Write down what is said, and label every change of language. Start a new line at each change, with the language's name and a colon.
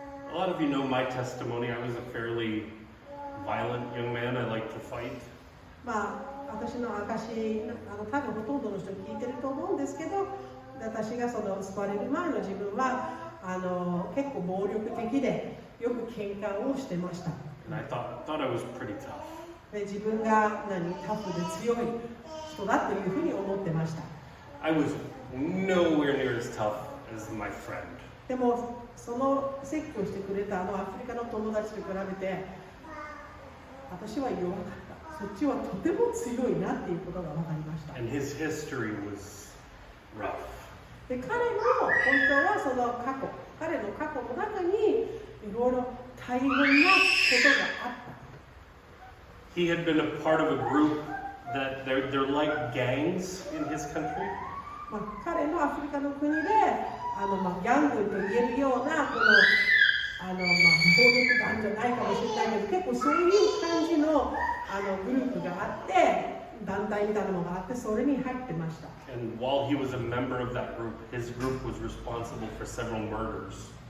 English: A lot of you know my testimony. I was a fairly violent young man. I liked to fight.
Japanese: 私の証、多分ほとんどの人聞いてると思うんですけど、私が救われる前の自分は結構暴力的でよく喧嘩をしてました。
English: And I thought I was pretty tough.
Japanese: で自分がタフで強い人だというふうに思ってました。
English: I was nowhere near as tough as my friend.
Japanese: でもその説教してくれたアフリカの友達と比べて私は弱かった。そっちはとても強いなっていうことが分かりました。
English: And his history was rough.
Japanese: で彼の本当は彼の過去の中にいろいろ大変なことがあった。
English: He had been a part of a group that they're like gangs in his country.
Japanese: 彼のアフリカの国でギャングと言えるような暴力団じゃないかもしれないけど、結構そういう感じのグループがあって、団体みたいなのがあって、それに入ってました。
English: And while he was a member of that group, his group was responsible for several murders.